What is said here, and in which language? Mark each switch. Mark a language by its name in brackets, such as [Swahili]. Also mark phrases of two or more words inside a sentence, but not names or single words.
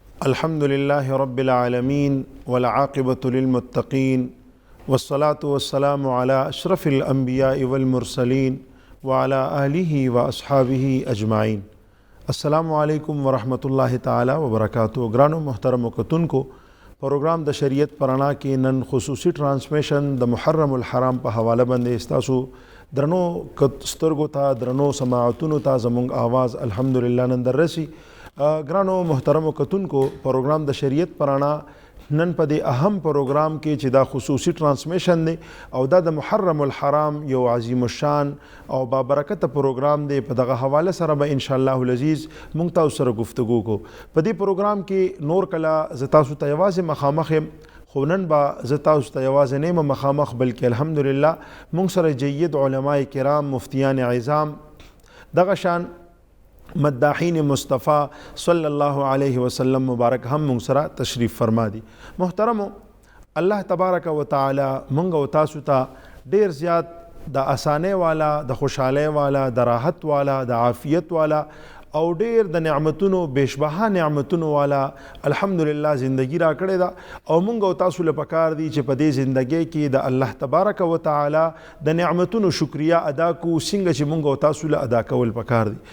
[Arabic] الحمد لله رب العالمين والعاقبة للمتقين والصلاة والسلام على أشرف الأنبياء والمرسلين وعلى آله وأصحابه أجمعين. السلام علیکم ورحمۃ اللہ تعالی وبرکاتہ. [Pashto] گرانو محترم کتن کو پروگرام د شریعت پرانا کې نن خصوصي ټرانسمیشن د محرم الحرام په حواله باندې استاسو درنو سترګو ته درنو سماعتونو ته زمونږ آواز الحمدلله نن در رسی. گرانو محترم کتن کو پروگرام د شریعت پرانا نن په دې اهم پروگرام کې چې دا خصوصي ټرانسمیشن دی او دا د محرم الحرام یو عظیم الشان او بابرکت پروگرام دی. په دغه حواله سره به [Arabic] ان شاء الله العزیز [Pashto] مونږ تاسو سره گفتگو کو. په دې پروگرام کې نور کلا ز تاسو ته یوازې مخامخ خو نن به زه تاسو ته یوازې نه یم مخامخ بلکې الحمدلله مونږ سره جید علماء کرام مفتیان عظام دغه شان مداحین مصطفیٰ [Arabic] صلی اللہ علیہ وسلم [Pashto] مبارک ہم مونږ سره تشریف فرما دی. محترمو [Arabic] الله تبارک و تعالی [Pashto] مونږ او تاسو ته ډیر زیات د اسانه والا د خوشحاله والا د راحت والا د عافیت والا او ډیر د نعمتونو بشبها نعمتونو والا الحمدلله زندگی را کړې ده او مونږ او تاسو له پکار دی چې په دې زندګۍ کې د [Arabic] الله تبارک و تعالی [Pashto] د نعمتونو شکریا ادا کو څنګه چې مونږ او تاسو له ادا کول پکار دی.